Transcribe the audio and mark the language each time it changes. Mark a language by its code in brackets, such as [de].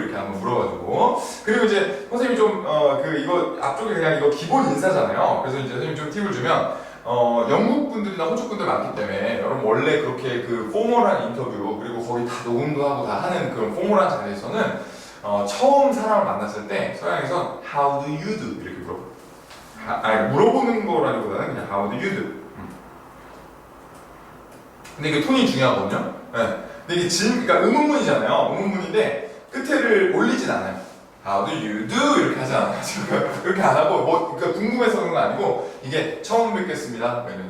[ko] 이렇게 한번 물어가지고. 그리고 이제 선생님이 좀, 이거 앞쪽에 그냥 이거 기본 인사잖아요. 그래서 이제 선생님이 좀 팁을 주면, 영국 분들이나 호주 분들 많기 때문에, 여러분 원래 그렇게 그 포멀한 인터뷰, 그리고 거기 다 녹음도 하고 다 하는 그런 포멀한 자리에서는, 처음 사람을 만났을 때, 서양에서 [en] How do you do? [ko] 이렇게 물어봐요. 물어보는 거라기보다는 그냥 [en] How do you do? [ko] 근데 이게 톤이 중요하거든요. 네. 근데 이게 그러니까 의문문이잖아요. 의문문인데 끝에를 올리진 않아요. [en] How do you do? [ko] 이렇게 하지 않아요. 그렇게 안 하고 그러니까 궁금해서 그런 건 아니고 이게 처음 뵙겠습니다.